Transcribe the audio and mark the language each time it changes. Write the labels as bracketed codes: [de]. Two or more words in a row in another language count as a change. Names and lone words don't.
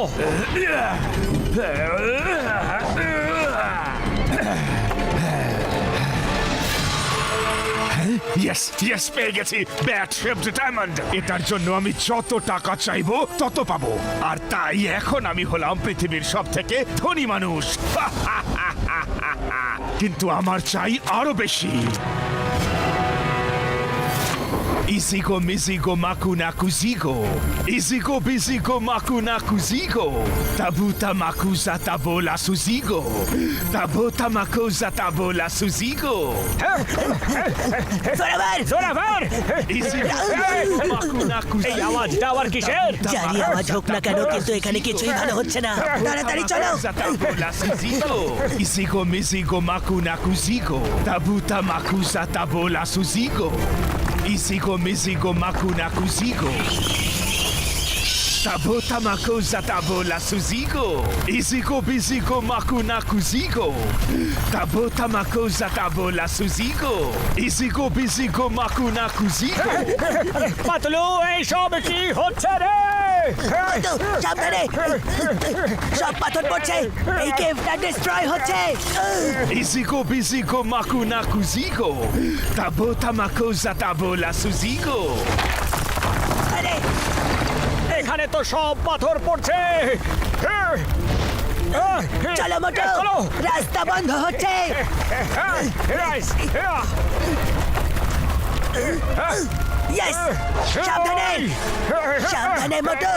[en] yes yes, [bn] পেয়ে গেছি [en] bat-shaped diamond. [bn] এটার জন্য আমি যত টাকা চাইবো তত পাবো, আর তাই এখন আমি হলাম পৃথিবীর সব থেকে ধনী মানুষ। কিন্তু আমার চাই আরো বেশি। Izigo mizigo makuna kuzigo. Izigo bizigo makuna kuzigo. Tabuta makuza tabola suzigo. Tabuta makuza tabola suzigo. জোরাবার, জোরাবার, Izigo makuna এই kuzigo. আওয়াজটা আবার কিসের? জানি আওয়াজ হোক না কেন, কিন্তু এখানে কিছুই ভালো হচ্ছে না। তাড়াতাড়ি চলো। Tabola suzigo. Izigo mizigo makuna kuzigo. Tabuta makuza tabola suzigo. Izigo mizigo makuna kuzigo. Tabota makuza tabola suzigo. Izigo bizigo makuna kuzigo. Tabota makuza tabola suzigo. Izigo bizigo makuna kuzigo. পাতলু, এই সব কি হচ্ছে রে? মোটু, সাবধানে। সব পাথর পড়ছে, এই কেভটা ডিস্ট্রয় হচ্ছে। Izigo bizigo makuna kuzigo. Tabota makuza tabola suzigo. আরে এখানে তো সব পাথর পড়ছে। চলো মোটু, চলো। রাস্তা বন্ধ হচ্ছে। ইয়েস, সাবধানে সাবধানে মোটু।